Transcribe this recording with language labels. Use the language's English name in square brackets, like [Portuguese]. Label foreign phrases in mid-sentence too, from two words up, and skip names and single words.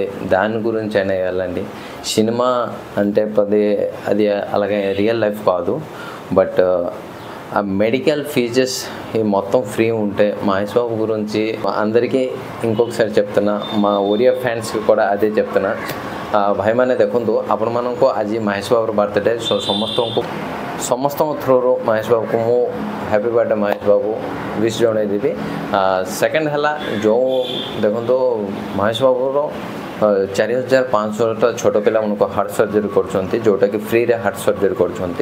[Telugu] దాని గురించి అయినా వెళ్ళండి. సినిమా అంటే అది అలాగే [English] real life [Telugu] కాదు, బట్ ఆ [English] medical fees [Telugu] ఈ మొత్తం ఫ్రీ ఉంటే మహేష్ బాబు గురించి అందరికీ ఇంకొకసారి చెప్తున్నా, మా ఒరియా ఫ్యాన్స్కి కూడా అదే చెప్తున్నా, [Odia] ଭାଇମାନେ ଦେଖନ୍ତୁ ଆପଣମାନଙ୍କୁ ଆଜି ମହେଶ ବାବୁର ବାର୍ଥଡେ। ସୋ ସମସ୍ତଙ୍କ ଥ୍ରୋରୁ ମହେଶ ବାବୁକୁ ମୁଁ [English] happy birthday [Odia] ମହେଶ ବାବୁ ୱିଶ୍ ଜଣାଇଦେବି। ସେକେଣ୍ଡ ହେଲା ଯେଉଁ ଦେଖନ୍ତୁ ମହେଶ ବାବୁର 4500 ଛୋଟ ପିଲାମାନଙ୍କୁ [English] heart surgery [Odia] କରୁଛନ୍ତି, ଯେଉଁଟାକି ଫ୍ରିରେ [English] heart surgery [Odia] କରୁଛନ୍ତି।